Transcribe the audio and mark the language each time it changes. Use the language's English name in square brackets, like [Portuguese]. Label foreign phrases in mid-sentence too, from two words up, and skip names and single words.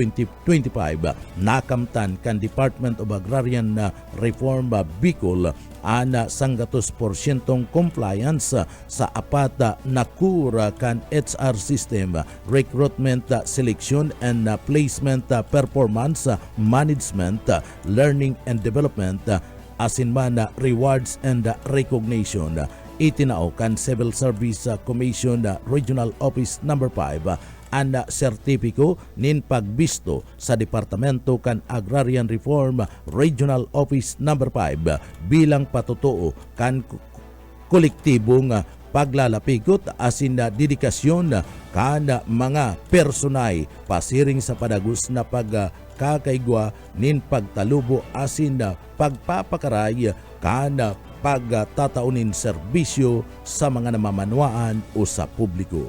[Bikol] 2025 nakamtan kan Department of Agrarian Reform Bicol ana 100% compliance sa apat na kura kan [English] HR system, recruitment, selection and placement, performance management, learning and development, asin man rewards and recognition. [Bikol] Itinao kan Civil Service Commission Regional Office number 5 ang sertipiko nin pagbisto sa Departamento kan Agrarian Reform Regional Office number 5 bilang patutuo kan kolektibong paglalapikot asin na dedikasyon kan mga personay pasiring sa padagos na pagkakaigwa nin pagtalubo asin na pagpapakaray kan pagtataunin serbisyo sa mga namamanwaan o sa publiko.